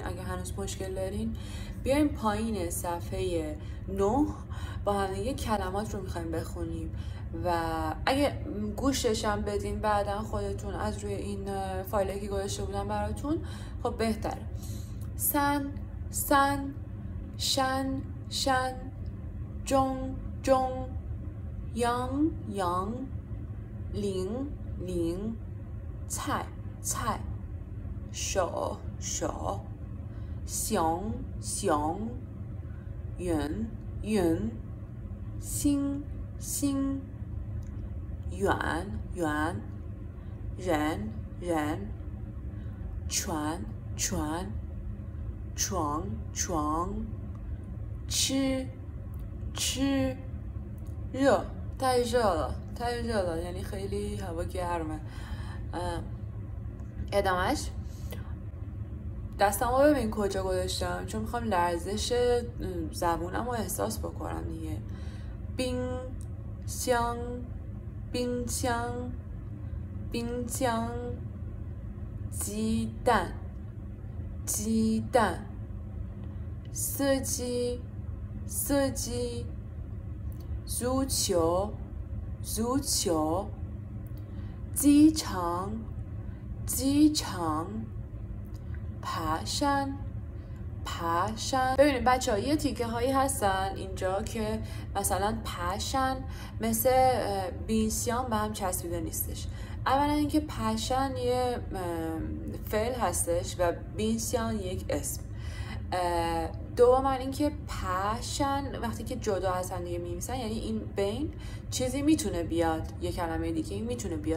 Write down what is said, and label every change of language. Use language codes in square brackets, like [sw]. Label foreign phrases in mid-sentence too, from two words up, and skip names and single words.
[fa] اگه هنوز مشکل دارین بیاین پایین صفحه 9 با هم یه کلمات رو میخوایم بخونیم و اگه گوشش هم بدین بعدا خودتون از روی این فایلی که گذاشته بودم براتون، خب بهتره. [zh] 森森，深深，军军, 羊羊，零零，菜菜， 手手， 熊熊， 云云， 星星， 远远， 人人， 船船， 床床， 吃吃， 热太热了太热了، [fa] یعنی خیلی هوا گرمه. ادامهش دستم رو ببین کجا گذاشتم، چون میخوام لرزش زبونم رو احساس بکنم دیگه. [zh] 冰箱，冰箱，冰箱, 鸡蛋鸡蛋， 司机司机， 足球足球， 机场机场， 爬山爬山. [fa] ببینید بچه ها، یه تیکه هایی هستن اینجا که مثلا پاشن مثل بینسیان به هم چسبیده نیستش. اولا اینکه پاشن یه فعل هستش و بینسیان یک اسم. دوما اینکه پاشن وقتی که جدا از هم دیگه می‌نویسن، یعنی این بین چیزی میتونه بیاد، یه کلمه دیگه این میتونه بیاد.